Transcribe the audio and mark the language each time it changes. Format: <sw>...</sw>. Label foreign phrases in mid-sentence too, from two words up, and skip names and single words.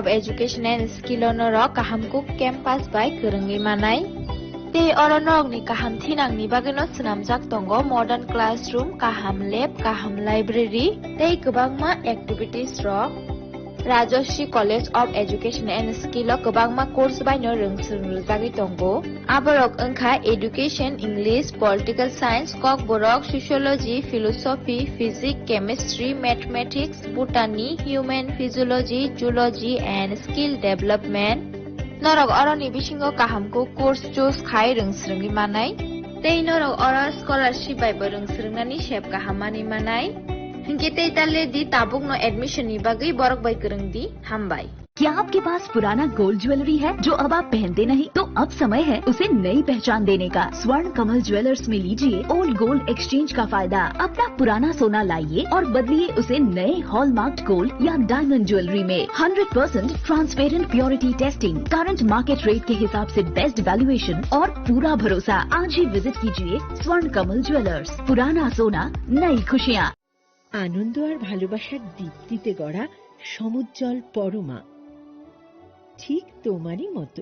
<trp>Education and Skill onorok kahamkuk campus by kerengi manai te oronok ni kaham thinang ni bagino snamjak tongo</trp> <en>modern classroom</en> <trp>kaham lab kaham library te kwbangma activities rok</trp> <en>Rajashri College of Education and Skill</en> <trp>kwbangma course baino rungsrungjagui tongo aborok wngkha</trp> <en>education English political science kok borok sociology philosophy physics chemistry mathematics botany human physiology zoology and skill development</en> <trp>norok oroni bisingo kahamko</trp> <en>course choose</en> <trp>khai rungsrungni manai tei norok ora scholarship bai rungsrungnani sep kahamani manai हिंके ताले दी ताबुक नो एडमिशन नी बागई बरक बाई करंग दी हम बाई</trp> <hi>क्या आपके पास पुराना गोल्ड ज्वेलरी है जो अब आप पहनते नहीं तो अब समय है उसे नई पहचान देने का। स्वर्ण कमल ज्वेलर्स में लीजिए ओल्ड गोल्ड एक्सचेंज का फायदा। अपना पुराना सोना लाइए और बदलिए उसे नए हॉलमार्क्ड गोल्ड या डायमंड ज्वेलरी में 100% ट्रांसपेरेंट प्योरिटी टेस्टिंग, करंट मार्केट रेट के हिसाब से बेस्ट वैल्यूएशन और पूरा भरोसा। आज ही विजिट कीजिए स्वर्ण कमल ज्वेलर्स। पुराना सोना नई खुशियाँ।</hi> <bn>আনন্দ আর ভালোবাসার দীপ্তিতে গড়া সমুজ্জ্বল পরমা, ঠিক তোমারই মতো।</bn>